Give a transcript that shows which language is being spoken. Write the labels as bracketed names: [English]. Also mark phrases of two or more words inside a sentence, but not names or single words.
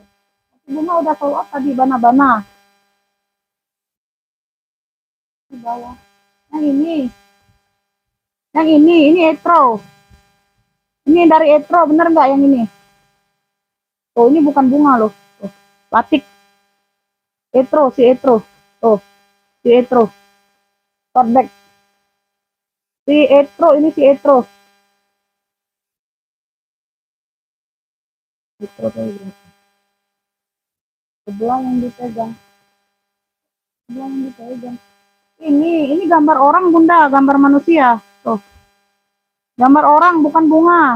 [Indonesian] Bunga udah [English] sold out [Indonesian] tadi bana-bana. Di bawah. Yang ini etro. Ini dari etro, bener nggak yang ini? Oh, ini bukan bunga loh. Oh, batik. Etro, si etro. Oh, si etro. [English] Tote bag. [Indonesian] Si etro, ini si etro. Sebelah yang dipegang. Ini gambar orang Bunda, gambar manusia. Tuh. Gambar orang bukan bunga.